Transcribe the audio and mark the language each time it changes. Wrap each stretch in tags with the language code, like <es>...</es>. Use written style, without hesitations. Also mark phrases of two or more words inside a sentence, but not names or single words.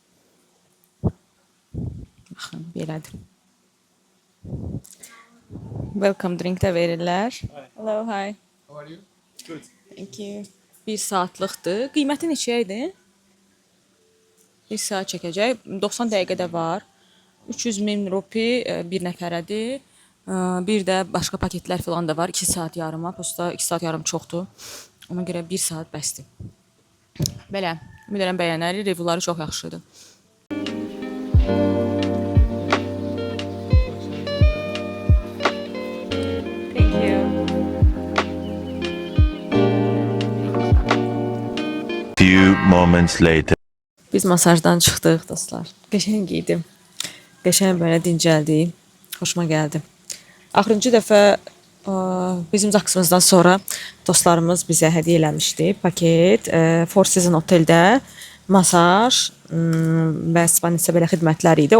<az>Baxın, belədir.</az> <en>Welcome drink</en> <az>də verirlər.</az> <en>Hello, hi. How are you? Good. Thank you.</en> <az>1 saatlıqdır. Qiyməti neçə idi? 1 saat çəkəcək. 90 dəqiqədə var. 300.000 rupi bir nəfərədir. Bir də başqa paketlər falan da var. 2 saat yarıma. Prosta 2 saat yarım çoxdur. Ona görə 1 saat bəsdir. Belə. Ümid edirəm bəyənərik. Reviewları çox yaxşıdır.</az> <en>Thank you. Few moments later.</en> <az>Biz masajdan çıxdıq dostlar. Qəşəng idim. Qəşəng belə dincəldik. Xoşuma gəldi. Axırıncı dəfə bizim zaksımızdan sonra dostlarımız bizə hədiyyə eləmişdi. Paket Four Seasons oteldə masaj və spa neçə belə xidmətlər idi.</az>